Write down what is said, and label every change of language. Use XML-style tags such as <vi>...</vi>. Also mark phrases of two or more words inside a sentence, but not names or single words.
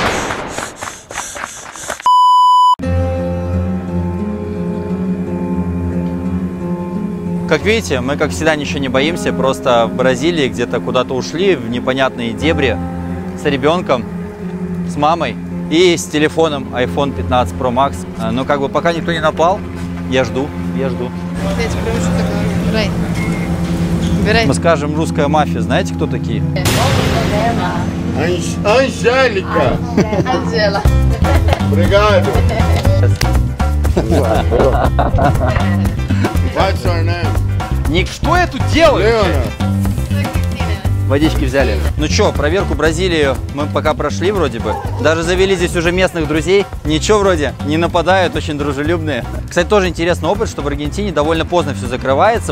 <ru>Как видите, мы, как всегда, ничего не боимся, просто в Бразилии где-то куда-то ушли в непонятные дебри с ребенком, с мамой и с телефоном iPhone 15 Pro Max. Но как бы пока никто не напал, я жду. Мы скажем русская мафия, знаете, кто такие?</ru> <pt>Angélica. Angela. Obrigado.</pt> <en>What's your name?</en> <ru>Ник, что я тут делаю? Leona. Водички взяли. Ну что, проверку Бразилии мы пока прошли вроде бы. Даже завели здесь уже местных друзей. Ничего вроде, не нападают, очень дружелюбные. Кстати, тоже интересный опыт, что в Аргентине довольно поздно все закрывается.</ru>